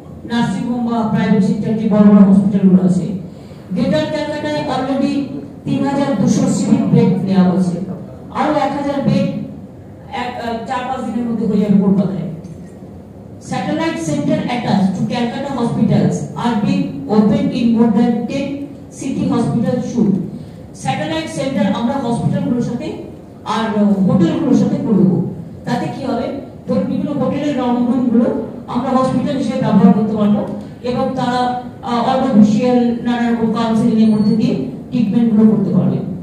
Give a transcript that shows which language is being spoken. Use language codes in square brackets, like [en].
[bn] Nursing home বা private sector যে বড় বড় হসপিটালগুলো আছে, গ্রেটার ক্যালকাটায় অলরেডি 3,200 সিভিক বেড নেওয়া হয়েছে, আরো 1,000 বেড 4-5 দিনের মধ্যে হয়ে যাবে কলকাতায়। [en] Satellite center attached to Calcutta hospitals are being opened in more than 10 city hospitals soon. [bn] Satellite center আমরা হসপিটালগুলোর সাথে আর হোটেলগুলোর সাথে করে দেবো। তাতে কি হবে? ধরুন বিভিন্ন হোটেলের রুমগুলো আমরা হসপিটাল হিসেবে ব্যবহার করতে পারবো এবং তারা আর্টিফিশিয়াল নানা রকম কাউন্সিলিং এর মধ্যে দিয়ে ট্রিটমেন্টগুলো করতে পারবে।